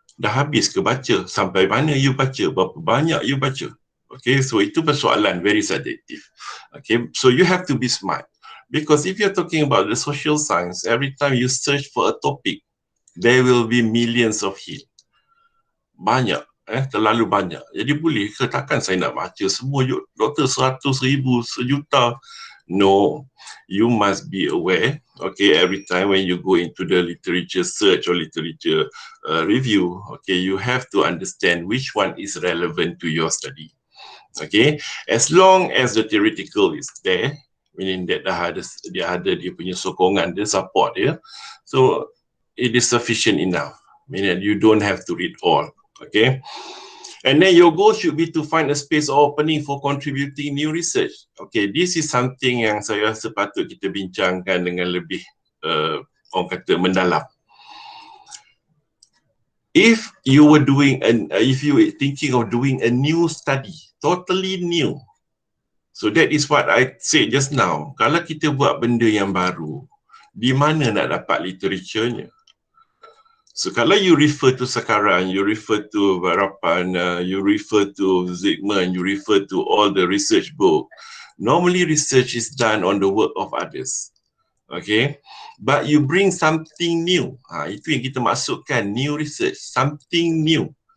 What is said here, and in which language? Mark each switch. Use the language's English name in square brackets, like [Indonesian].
[Malay] Dah habis ke baca? Sampai mana you baca? Berapa banyak you baca? [English] Okay, so [Malay] itu persoalan [English] very subjective. Okay, so you have to be smart. Because if you're talking about the social science, every time you search for a topic, there will be millions of hits. [Malay] Banyak, terlalu banyak. Jadi boleh ke takkan saya nak baca semua doktor 100,000, sejuta? [English] No, you must be aware, okay, every time when you go into the literature search or literature review, okay, you have to understand which one is relevant to your study. Okay, as long as the theoretical is there, meaning that [Malay] dia ada dia punya sokongan, dia support dia, [English] so it is sufficient enough, meaning you don't have to read all. Okay, and then your goal should be to find a space or opening for contributing new research. Okay, this is something [Malay] yang saya rasa patut kita bincangkan dengan lebih orang kata mendalam. [English] If you were thinking of doing a new study, totally new, so that is what I said just now. [Malay] Kalau kita buat benda yang baru, di mana nak dapat literaturenya? [English] So kalau you refer to Sekaran, you refer to Varapan, you refer to Zygmunt, you refer to all the research book, normally research is done on the work of others. Okay, but you bring something new. [Malay] Itu yang kita masukkan, [English] new research, something new.